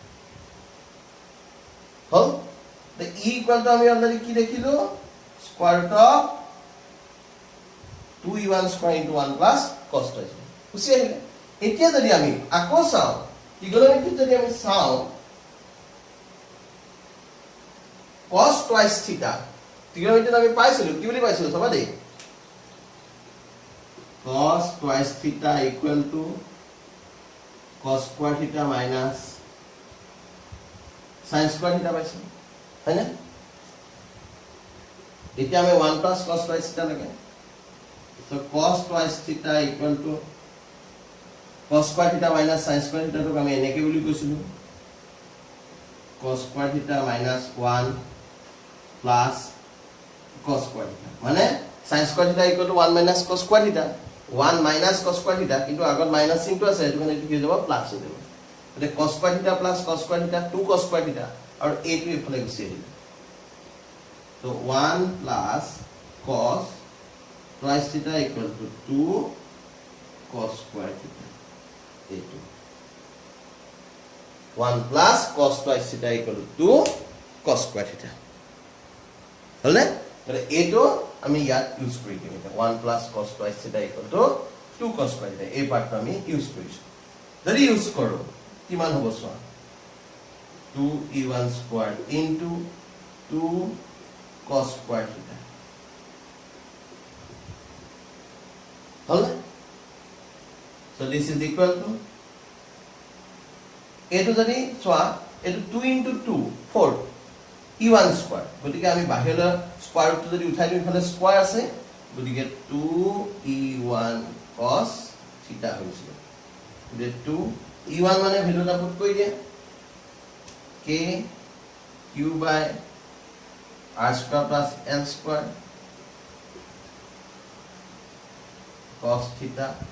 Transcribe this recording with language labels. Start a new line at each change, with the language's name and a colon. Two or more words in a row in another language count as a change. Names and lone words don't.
Assamese: হল
English: the e equal to
Assamese: আমি অলরেডি কি দেখিলো
English: square root of 2e1 square into 1 plus cos twice
Assamese: বুঝি আহিলে এতিয়া যদি আমি আকৌ চাও trigonometry যদি আমি চাও
English: cos twice theta trigonometry
Assamese: আমি পাইছিলো কি বুলি পাইছিলো সবা দেই
English: cos twice theta equal to cos square theta minus sin square theta
Assamese: পাইছো হয় না এতিয়া আমি
English: 1 plus cos twice theta
Assamese: লাগে
English: so cos twice theta equal to cos square theta minus sin square theta
Assamese: টো আমি এনেকে বুলি কৈছিলো
English: cos square theta minus 1 plus cos square theta
Assamese: মানে
English: sin square theta equal to 1 minus cos square theta 1 minus cos square theta
Assamese: কিন্তু আগত মাইনাস চিনটো আছে এটো মানে কি হৈ যাব প্লাস হৈ যাব মানে
English: cos square theta plus cos square theta 2 cos square theta
Assamese: আৰু a টো ইফালে গুচি আহিল
English: so 1 plus cos twice theta equal to 2 cos square theta a2 1 plus cos twice theta equal to 2 cos square theta
Assamese: হলনে তাহলে a2 আমি ইয়াত ইউজ কৰি দিম
English: 1 plus cos twice theta equal to 2 cos square theta
Assamese: এই পাৰ্টটো আমি ইউজ কৰিছো যদি ইউজ কৰো কিমান হ'ব চোৱা
English: 2e1 square into 2 cos square theta
Assamese: হল
English: so this is equal to
Assamese: এটো যদি চোৱা এটো
English: 2 into 2 4 e1 square
Assamese: গতিকে আমি বাহিৰৰ
English: square root
Assamese: যদি উঠাই দিও ইফালে স্কয়াৰ আছে গতিকে
English: 2e1 cos theta
Assamese: হৈছিল গতিকে 2e1 মানে ভ্যালুটা পুট কৰি দিয়া
English: k q by r square plus l square cos theta